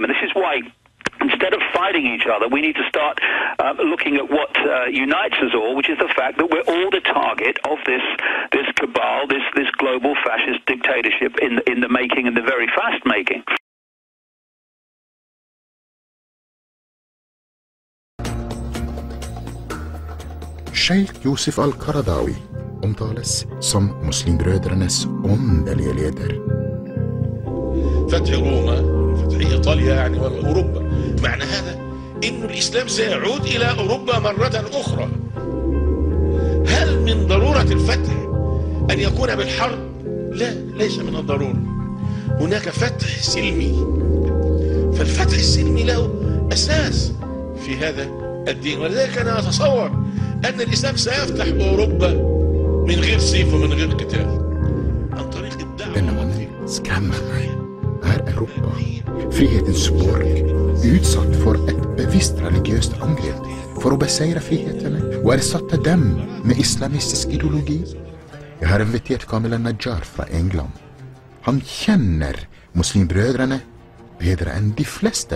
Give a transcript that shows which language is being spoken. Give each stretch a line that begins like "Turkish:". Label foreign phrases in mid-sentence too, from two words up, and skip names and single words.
English: And this is why, instead of fighting each other, we need to start looking at what unites us all, which is the fact that we're all the target of this cabal, this global fascist dictatorship in the making, and the very fast making.
Norwegian: Sheikh Yusuf al-Qaradawi omtales som muslimbrødrenes åndelige leder.
Arabic: فتح روما، فتح إيطاليا يعني وأوروبا، معنى هذا إنه الإسلام سيعود إلى أوروبا مرة أخرى. هل من ضرورة الفتح أن يكون بالحرب؟ لا، ليس من الضرورة. هناك فتح سلمي، فالفتح السلمي له أساس في هذا الدين، ولذلك أنا أتصور أن الإسلام سيفتح أوروبا من غير سيف ومن غير قتال عن طريق الدعوة.
Norwegian: Europa, frihetens borg, utsatt for et bevisst religiøst angrep for å beseire frihetene og erstatte dem med islamistisk ideologi. Jeg har invitert Kamil al-Najjar fra England. Han kjenner muslimbrødrene bedre enn de fleste.